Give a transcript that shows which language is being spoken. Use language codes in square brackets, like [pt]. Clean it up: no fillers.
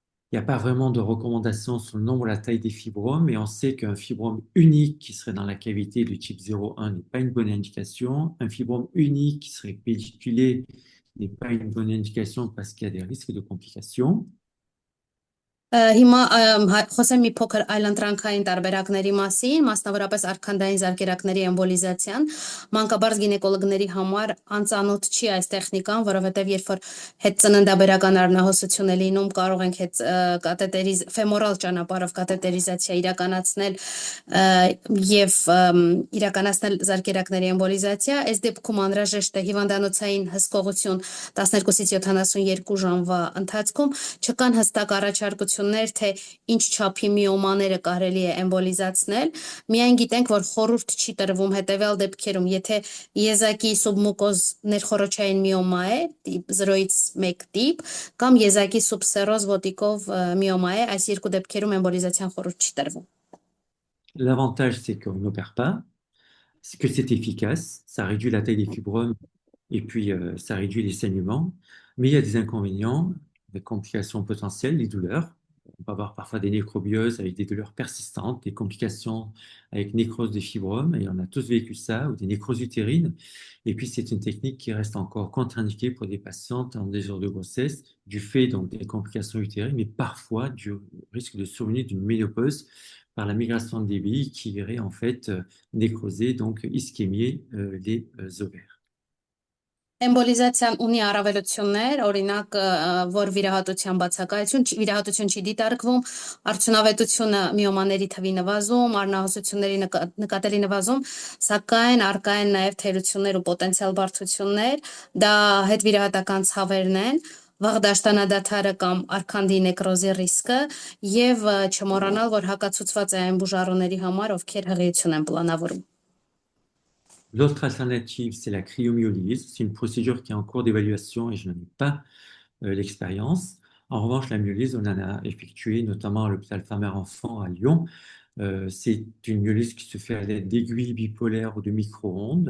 [fr] Il n'y a pas vraiment de recommandation sur le nombre et la taille des fibromes, mais on sait qu'un fibrome unique qui serait dans la cavité du type 0,1 n'est pas une bonne indication. Un fibrome unique qui serait pédiculé n'est pas une bonne indication parce qu'il y a des risques de complications. [hy] Հիմա խոսեմ մի փոքր այլընտրանքային տարբերակների մասին, մասնավորապես արքանդային զարկերակների էմբոլիզացիան, մանկաբարձ գինեկոլոգների համար անծանոթ չի այս տեխնիկան, որովհետև երբ որ հետծննդաբերական արնահոսություն է լինում, կարող ենք ֆեմորալ ճանապարհով կաթետերիզացիա իրականացնել եւ իրականացնել զարկերակների էմբոլիզացիա, այս դեպքում անհրաժեշտ է հիվանդանոցային հսկողություն 12-ից 72 ժամվա ընթացքում, չկան հստակ առաջարկություններ թե ինչ չափի միոմաները կարելի է էմբոլիզացնել, միայն գիտենք, որ խորհուրդ չի տրվում հետևյալ դեպքերում, եթե եզակի սուբմուկոզ ներխորոչային միոմա է, տիպ 0-ից 1 տիպ, կամ եզակի սուբսերոզ ոտիկով միոմա է, այս երկու դեպքերում էմբոլիզացիան խորհուրդ չի տրվում։ [fr] L'avantage, c'est qu'on n'opère pas, c'est que c'est efficace, ça réduit la taille des fibromes et puis ça réduit les saignements, mais il y a des inconvénients, des complications potentielles, les douleurs. On peut avoir parfois des nécrobioses avec des douleurs persistantes, des complications avec nécrose des fibromes, et on a tous vécu ça, ou des nécroses utérines. Et puis c'est une technique qui reste encore contre-indiquée pour des patientes en désir de grossesse, du fait donc des complications utérines, mais parfois du risque de survenue d'une ménopause par la migration des billes qui irait en fait nécroser, donc ischémier les ovaires. [hy] Էմբոլիզացիան ունի առավելություններ, օրինակ, որ վիրահատություն չի դիտարկվում, արդյունավետությունը միոմաների թվի նվազում, արնահոսությունների նկատելի նվազում, սակայն առկա են նաև թերություններ ու պոտենցիալ բարդություններ, դա հետվիրահատական ցավերն են, վաղ դաշտանադադարը կամ արքանդի նեկրոզի ռիսկը եւ չմոռանալ, որ հակացուցված է այն բուժառուների համար, ովքեր հղիություն են պլանավորում։ [fr] L'autre alternative, c'est la cryomyolyse. C'est une procédure qui est en cours d'évaluation et je n'en ai pas l'expérience. En revanche, la myolyse, on en a effectué notamment à l'hôpital Femme-Mère-Enfant à Lyon. C'est une myolyse qui se fait à l'aide d'aiguilles bipolaires ou de micro-ondes.